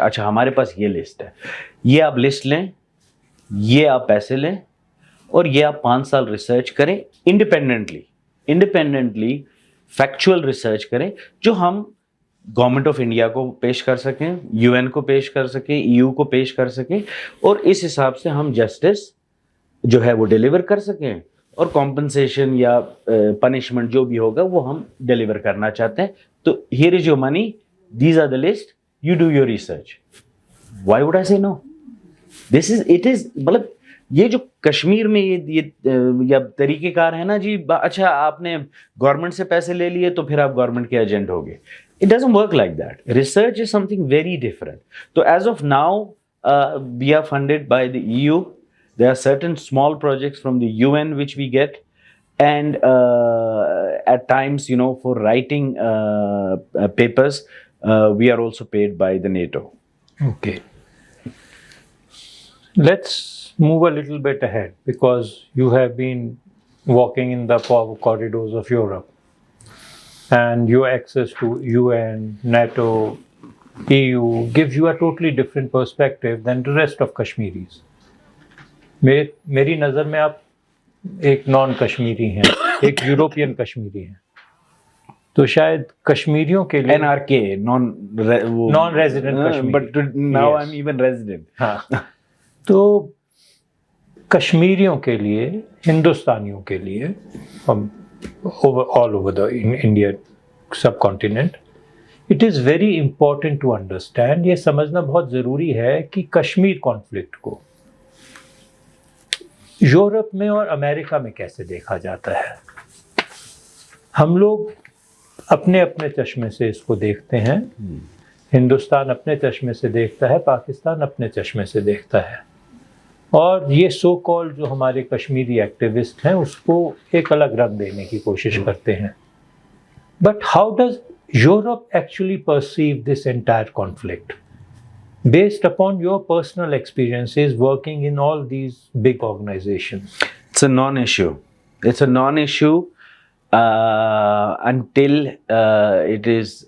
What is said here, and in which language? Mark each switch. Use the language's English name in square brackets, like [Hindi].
[Urdu] اچھا ہمارے پاس یہ لسٹ ہے, یہ آپ لسٹ لیں, یہ آپ پیسے لیں, اور یہ آپ 5 سال ریسرچ کریں انڈیپینڈنٹلی فیکچوئل ریسرچ کریں جو ہم گورنمنٹ آف انڈیا کو پیش کر سکیں, یو این کو پیش کر سکیں, EU کو پیش کر سکیں, اور اس حساب سے ہم جسٹس جو ہے وہ ڈیلیور کر سکیں, اور کمپنسیشن یا پنشمنٹ جو بھی ہوگا وہ ہم ڈیلیور کرنا چاہتے ہیں. [English] تو here is your money, these are the list, you do your research. Why would I say no? This is it is [Urdu] مطلب یہ جو کشمیر میں یہ طریقہ کار ہے نا جی, اچھا آپ نے گورنمنٹ سے پیسے لے لیے تو پھر آپ گورنمنٹ کے ایجنٹ ہو گئے. [English] It doesn't work like that. Research is something very different. So as of now, we are funded by the EU. There are certain small projects from the UN which we get, and at times, for writing papers, we are also paid by the NATO. Okay. Let's move a little bit ahead, because you have been walking in the corridors of Europe, and your access to UN, NATO, EU gives you a totally different perspective than the rest of Kashmiris. [Urdu] میری نظر میں آپ ایک نان کشمیری ہیں, ایک European Kashmiri ہیں, تو شاید کشمیریوں کے لیے [English] NRK, [Urdu] non resident Kashmiri, [English] but now I'm even resident. [Urdu] ہاں, تو کشمیریوں کے لیے, ہندوستانیوں کے لیے, [English] all over the India subcontinent, it is very important to understand, [Urdu] یہ سمجھنا بہت ضروری ہے کہ کشمیر کانفلکٹ کو یورپ میں اور امریکہ میں کیسے دیکھا جاتا ہے. ہم لوگ اپنے اپنے چشمے سے اس کو دیکھتے ہیں, ہندوستان اپنے چشمے سے دیکھتا ہے, پاکستان اپنے چشمے سے دیکھتا ہے, اور یہ سو کال جو ہمارے کشمیری ایکٹیوسٹ ہیں اس کو ایک الگ رنگ دینے کی کوشش کرتے ہیں. [English] But how does Europe actually perceive this entire conflict based upon your personal experiences working in all these big organizations? It's a non-issue. It's a non-issue until it is.